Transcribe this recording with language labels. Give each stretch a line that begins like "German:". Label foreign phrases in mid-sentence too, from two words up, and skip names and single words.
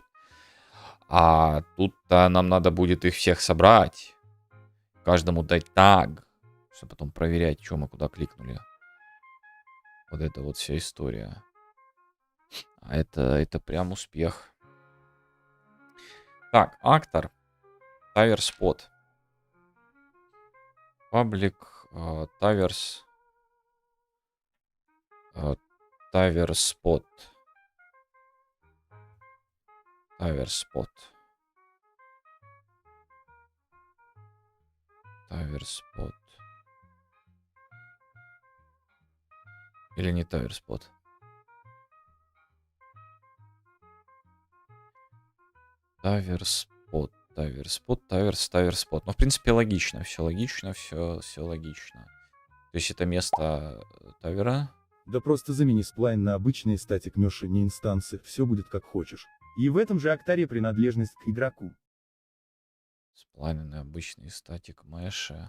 Russian: А тут-то нам надо будет их всех собрать, каждому дать таг, чтобы потом проверять, что мы куда кликнули. Вот это вот вся история. А это прям успех. Так,
English: actor. tower spot. Public. Towers. Tower spot. Tower spot. Tower spot.
Russian: Или не
English: tower spot? Tower spot. Tower spot. Tower spot.
Russian: Ну, в принципе, логично. Все логично, все логично. То есть это место тавера. Да просто замени сплайн на обычные
English: static meshes,
Russian: не инстансы, все будет как хочешь. И в этом же актаре принадлежность к игроку. Сплайны обычный
English: static mesh.